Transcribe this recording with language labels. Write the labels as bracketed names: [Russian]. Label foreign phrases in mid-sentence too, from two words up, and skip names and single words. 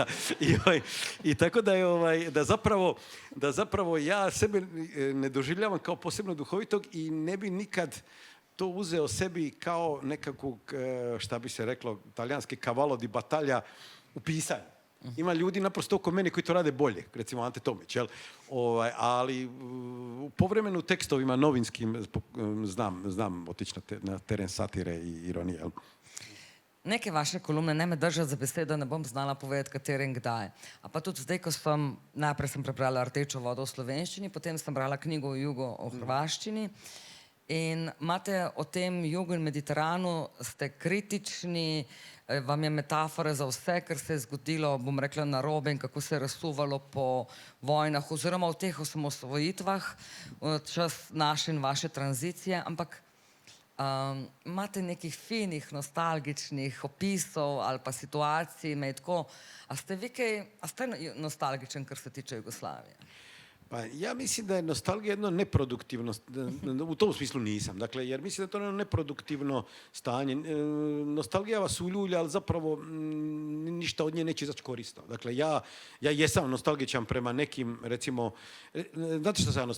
[Croatian] I tako da zapravo ja sebe ne doživljavam kao posebno duhovitog i ne bi nikad to uzeo sebi kao nekakvog, šta bi se reklo, talijanski [Italian] cavallo di battaglia [Croatian] u pisanju. Ima ljudi naprosto oko mene koji to rade bolje, recimo Ante Tomić, ali povremeno u tekstovima novinskim znam otići na teren satire i ironije. [Slovenian] neke vaše kolumne ne me držijo za besedo, ne bom znala povedati, katere in kdaj. A pa tudi zdaj, ko najprej sem prebrala Rdečo vodo v slovenščini, potem sem brala knjigo o jugu o hrvaščini in imate o tem jugu in Mediteranu, ste kritični, vam je metafora za vse, kar se je zgodilo, bom rekla, narobe in kako se je razsuvalo po vojnah oziroma v teh osamosvojitvah, čas naše in vaše tranzicije, ampak imate nekih finih, nostalgičnih opisov ali pa situacij, me je tako, a ste nostalgičen, kar se tiče Jugoslavije? [Croatian] Pa ja mislim da je nostalgija jedno neproduktivno, u tom smislu nisam, dakle, jer mislim da je to jedno neproduktivno stanje. Nostalgija vas uljulja, ali zapravo ništa od nje neće izaći korisno. Dakle, ja jesam nostalgičan prema nekim, recimo, znate što sam ja nostalgičan?